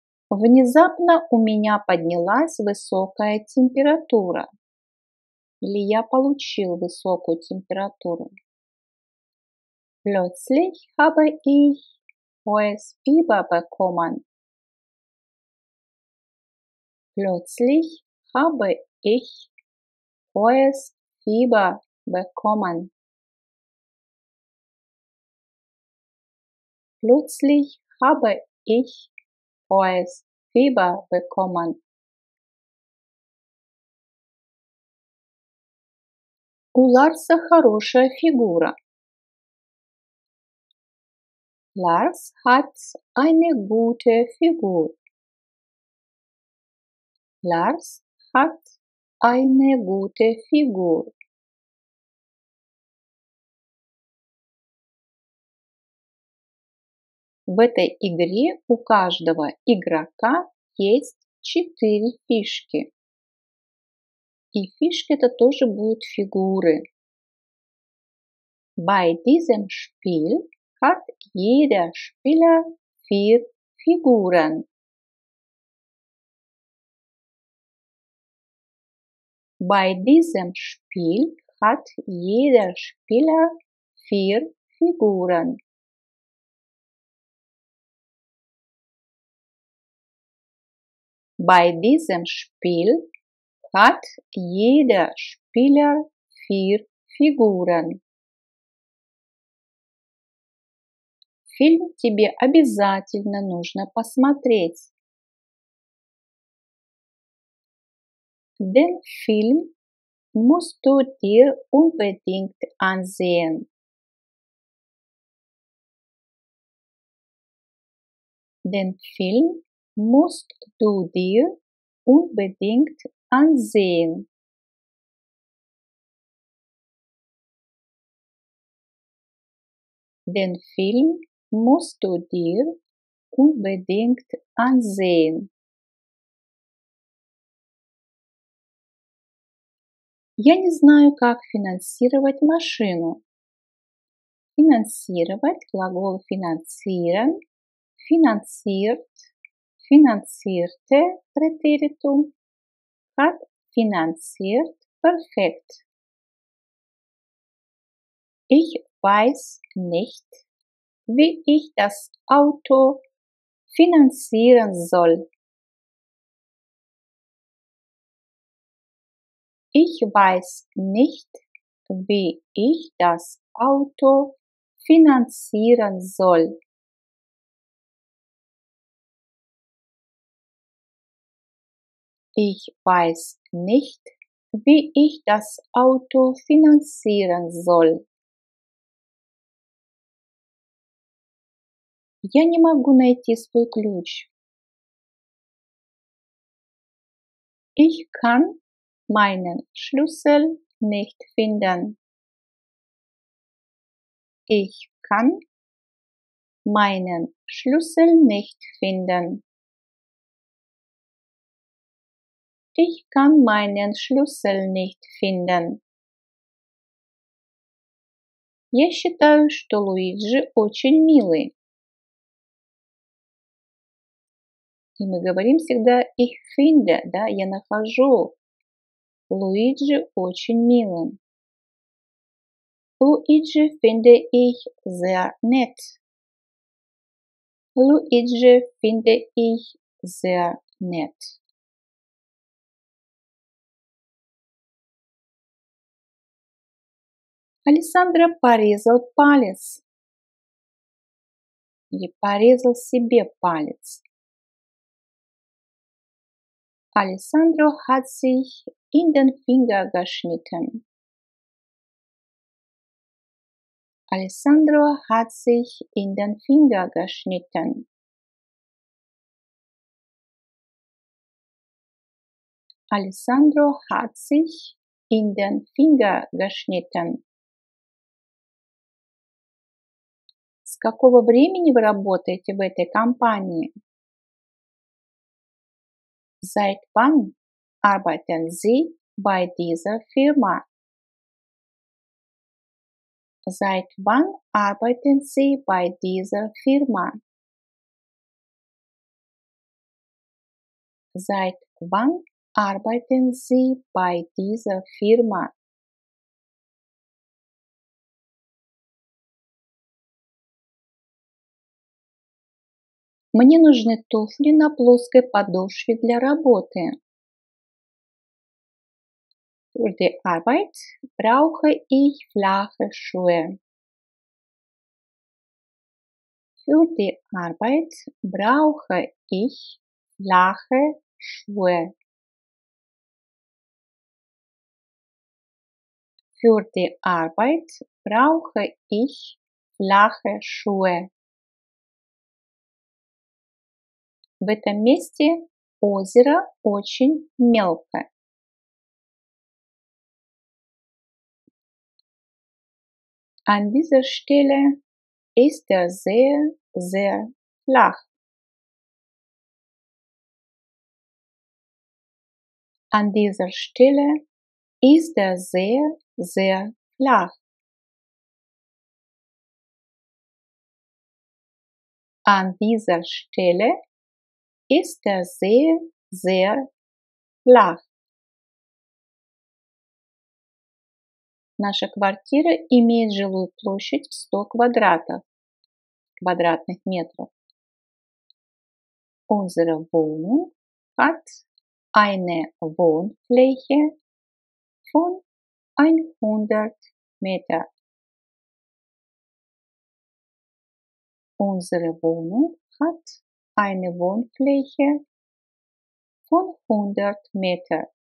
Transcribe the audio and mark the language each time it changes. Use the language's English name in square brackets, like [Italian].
[Russian] Внезапно у меня поднялась высокая температура. или я получил высокую температуру. [German] Plötzlich habe ich hohes Fieber bekommen. Plötzlich habe ich hohes Fieber bekommen. Plötzlich habe ich hohes Fieber bekommen. [Russian] У Ларса хорошая фигура. [German] Lars hat eine gute Figur. Lars hat eine gute Figur. [Russian] В этой игре у каждого игрока есть 4 фишки. И фишки это тоже будут фигуры. [German] Bei diesem Spiel hat jeder Spieler 4 Figuren. Bei diesem Spiel hat jeder Spieler 4 Figuren. Bei diesem Spiel hat jeder Spieler 4 Figuren. [Russian] Фильм тебе обязательно нужно посмотреть. [German] Den Film musst du dir unbedingt ansehen. Den Film musst du dir unbedingt ansehen. Den Film musst du dir unbedingt ansehen. [Russian] Я не знаю, как финансировать машину. Финансировать, глагол [German] finanzieren, finanziert, finanzierte, Präteritum, hat finanziert, perfekt. Ich weiß nicht, wie ich das Auto finanzieren soll. Ich weiß nicht, wie ich das Auto finanzieren soll. Ich weiß nicht, wie ich das Auto finanzieren soll. [Russian] Я не могу найти свой ключ. [German] Ich kann meinen Schlüssel nicht finden. Ich kann meinen Schlüssel nicht finden. Ich kann meinen Schlüssel nicht finden. [Russian] Я считаю, что Луиджи очень милый. И мы говорим всегда [German] ich finde, [Russian] да, я нахожу Луиджи очень милым. [German] Luigi finde ich sehr nett. Luigi finde ich sehr nett. [Russian] Александра порезал палец. Или порезал себе палец. [German] Alessandro hat sich in den Finger geschnitten. Alessandro hat sich in den Finger geschnitten. Alessandro hat sich in den Finger geschnitten. [Russian] С какого времени вы работаете в этой компании? [German] Seit wann arbeiten Sie bei dieser Firma? Seit wann arbeiten Sie bei dieser Firma? Seit wann Arbeiten Sie bei dieser Firma? [Russian] Мне нужны туфли на плоской подошве для работы. [German] Für die Arbeit brauche ich flache Schuhe. Für die Arbeit brauche ich flache Schuhe. Für die Arbeit brauche ich flache Schuhe. [Russian] В этом месте озеро очень мелкое. [German] An dieser Stelle ist der See sehr flach. An dieser Stelle ist der See sehr flach. An dieser Stelle ist der See sehr flach. [Russian] Наша квартира имеет жилую площадь в 100 квадратных метров. [German] Unsere Wohnung hat eine Wohnfläche von 100 Meter. Unsere Wohnung hat eine Wohnfläche von 100 Meter.